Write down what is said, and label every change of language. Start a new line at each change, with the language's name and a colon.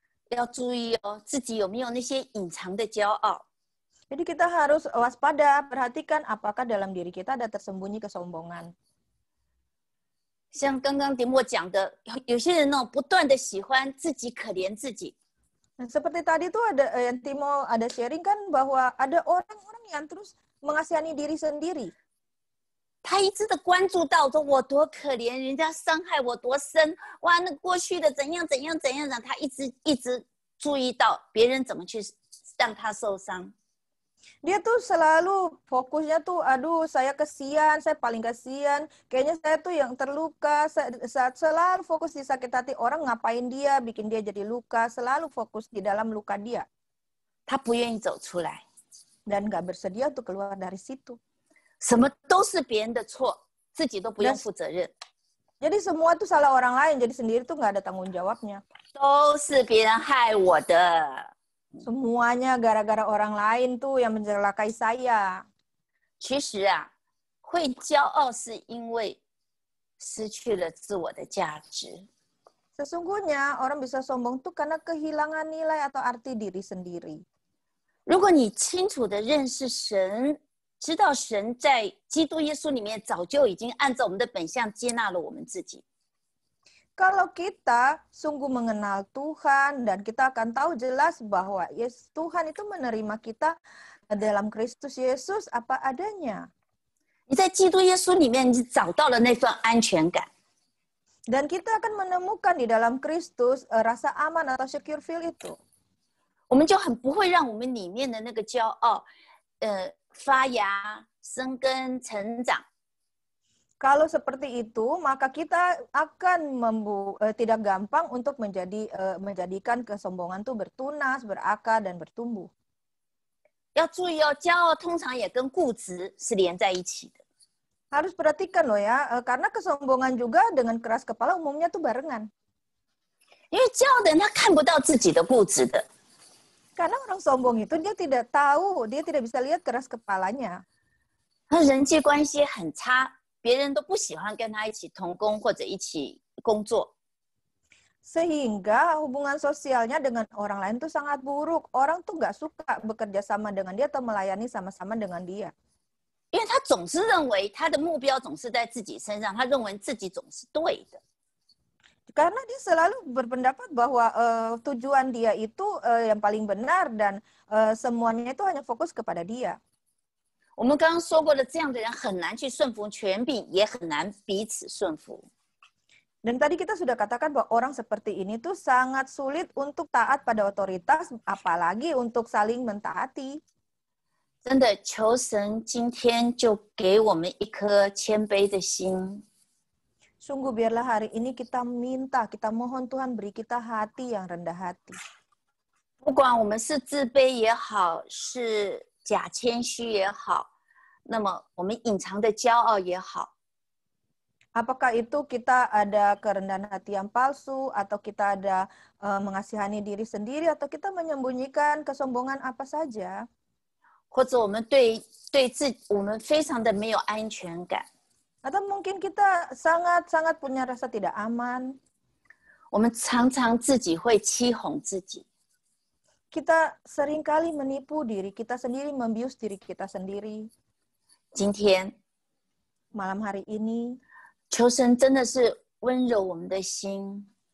Chinese: 要注意哦，自己有没有那些隐藏的骄傲？
Indonesian: Jadi kita harus waspada, perhatikan apakah dalam diri kita ada tersembunyi kesombongan.
Chinese: 像刚刚迪莫讲的，有些人呢不断的喜欢自己可怜自己，
Indonesian: Seperti tadi tuh ada yang Timo ada sharing kan bahwa ada orang-orang yang terus mengasihani diri sendiri.
Chinese: 他一直的关注到说我多可怜，人家伤害我多深，哇，那过去的怎样，他一直注意到别人怎么去让他受伤。
Indonesian: Dia tuh selalu fokusnya tuh, aduh saya kasihan, saya paling kasihan. Kayaknya saya tuh yang terluka, saat selalu fokus di sakit hati orang ngapain dia, bikin dia jadi luka, selalu fokus di dalam luka dia.
Chinese: 他不愿意走出来，
Indonesian: Dan nggak bersedia untuk keluar dari situ.
Chinese: 什么都是别人的错，自己都不用负责任，
Indonesian: Jadi semua tuh salah orang lain, jadi sendiri tuh nggak ada tanggung jawabnya.
Chinese: 都是别人害我的。
Indonesian: Semuanya gara-gara orang lain tuh yang mencelakai saya.
Chinese: 其实啊，会骄傲是因为失去了自我的价值。
Indonesian: Sesungguhnya orang bisa sombong tuh karena kehilangan nilai atau arti diri sendiri.
Chinese: 如果你清楚的认识神，知道神在基督耶稣里面早就已经按照我们的本相接纳了我们自己。
Indonesian: Kalau kita sungguh mengenal Tuhan dan kita akan tahu jelas bahwa Tuhan itu menerima kita dalam Kristus Yesus apa adanya.
Chinese: 你在基督耶稣里面，你找到了那份安全感。
Indonesian: Dan kita akan menemukan di dalam Kristus rasa aman atau
English: secure feel
Indonesian: itu.
Chinese: 我们就很不会让我们里面的那个骄傲，发芽、生根、成长。
Indonesian: Kalau seperti itu, maka kita akan tidak gampang untuk menjadikan kesombongan itu bertunas, berakar, dan bertumbuh.
Chinese: 要注意哦，骄傲通常也跟固执是连在一起的。
Indonesian: Harus perhatikan loh ya, karena kesombongan juga dengan keras kepala umumnya tuh barengan.
Chinese: 因为骄傲的人他看不到自己的固执的，
Indonesian: Karena orang sombong itu dia tidak tahu, dia tidak bisa lihat keras kepalanya.
Chinese: 他人际关系很差，别人都不喜欢跟他一起同工或者一起工作。
Indonesian: Sehingga hubungan sosialnya dengan orang lain tuh sangat buruk. Orang tuh nggak suka bekerja sama dengan dia atau melayani sama-sama dengan dia.
Chinese: 因为他总是认为他的目标总是在自己身上，他认为自己总是对的。
Indonesian: Karena dia selalu berpendapat bahwa tujuan dia itu yang paling benar dan semuanya itu hanya fokus kepada dia.
Chinese: 我们刚刚说过的，这样的人很难去顺服权柄，也很难彼此顺服。
Indonesian: Dan tadi kita sudah katakan bahwa orang seperti ini tuh sangat sulit untuk taat pada otoritas, apalagi untuk saling mentaati.
Chinese: 真的，求神今天就给我们一颗谦卑的心。
Indonesian: Sungguh biarlah hari ini kita minta, kita mohon Tuhan beri kita hati yang rendah hati.
Chinese: 不管我们是自卑也好，是假谦虚也好，那么我们隐藏的骄傲也好，
Indonesian: Apakah itu kita ada kerendahan hati yang palsu, atau kita ada mengasihani diri sendiri, atau kita menyembunyikan kesombongan apa saja,
Chinese: 或者我们我们非常的没有安全感，
Indonesian: atau mungkin kita sangat-sangat punya rasa tidak aman.
Chinese: 我们常常自己会欺哄自己。
Indonesian: Kita seringkali menipu diri kita sendiri, membius diri kita sendiri.
Chinese: 今天，
Indonesian: Malam hari ini,
Chinese: 求神真的是温柔我们的心。